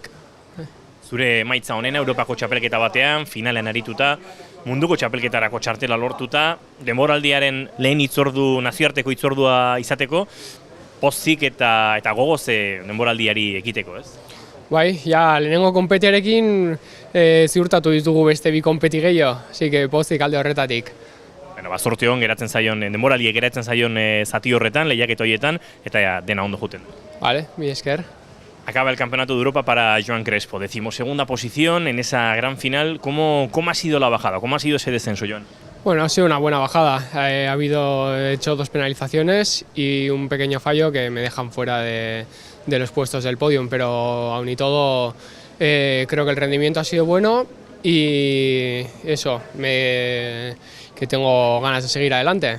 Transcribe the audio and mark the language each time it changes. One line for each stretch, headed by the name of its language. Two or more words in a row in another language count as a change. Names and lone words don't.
Basque: Zure emaitza honena Europako txapelketa batean, finalean arituta, munduko txapelketarako txartela lortuta, denboraldiaren lehen hitzordu, nazioarteko hitzordua izateko, pozik eta gogoz denboraldiari ekiteko, ez? Bai, ja, lehenengo konpetiarekin ziurtatu ditugu beste bi konpeti gehiago,
Spanish: así que
Basque: pozik alde horretatik. Bueno, zorte hon geratzen zaion, denboraldiek geratzen zaion zati horretan, lehiaketa horietan, eta dena ondo juten. Vale, mi esker.
Spanish: Acaba el Campeonato de Europa para Joan Crespo, 12ª posición en esa gran final. ¿Cómo ha sido la bajada? ¿Cómo ha sido ese descenso, Joan? Bueno, ha sido una buena bajada. He hecho 2 penalizaciones y un pequeño fallo que me dejan fuera de los puestos del podium, pero aún y todo creo que el rendimiento ha sido bueno y eso, que tengo ganas de seguir adelante.